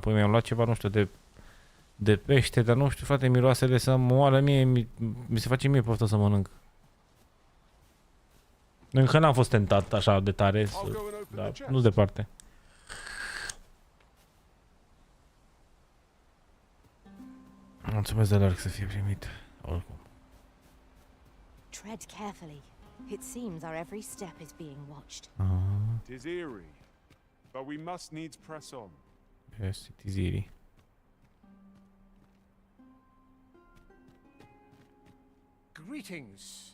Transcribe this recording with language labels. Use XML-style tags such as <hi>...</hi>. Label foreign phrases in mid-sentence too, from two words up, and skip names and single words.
<ro>Păi mi-am luat ceva, nu știu, de pește, dar nu știu, frate, miroase de să moară mie, mi se face mie poftă să mănânc. Încă n-am fost tentat așa de tare, dar nu departe. Mulțumesc de lor să fie primit, oricum.</ro> <en>Tread carefully. It seems our every step is being watched. It is eerie, but we must needs press on. Yes, it is eerie. Greetings.</en>